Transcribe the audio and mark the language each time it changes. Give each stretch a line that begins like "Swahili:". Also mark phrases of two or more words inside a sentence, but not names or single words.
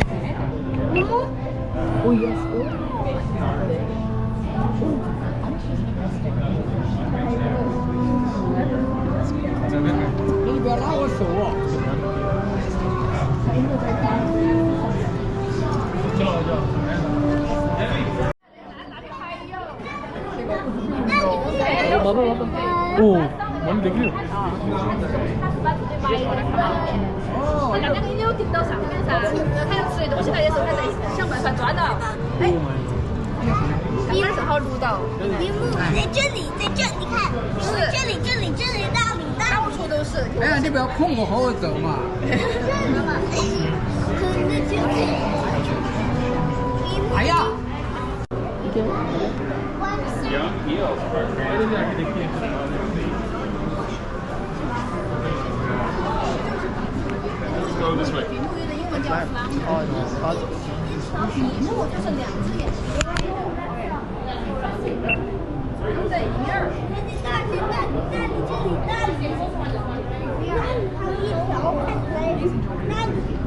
English: Oh yes.
Chinese: 你别拉我手啊！
Hindi: बाबा ओ मैंने देख लिया.
Chinese: 两个你有顶到上面噻，它要吃的东西，它也是它在想办法抓到。哎，刚刚正好录到。屏幕在这里，在这里看，是这里，那里，到处都是。哎呀，你不要控我好走嘛！哎呀！
English: Go this way.
Chinese: 屏幕的英文叫 flash。屏幕就是两只眼睛。对，一面儿。那里，这里，那里，还有一条看起来，那里，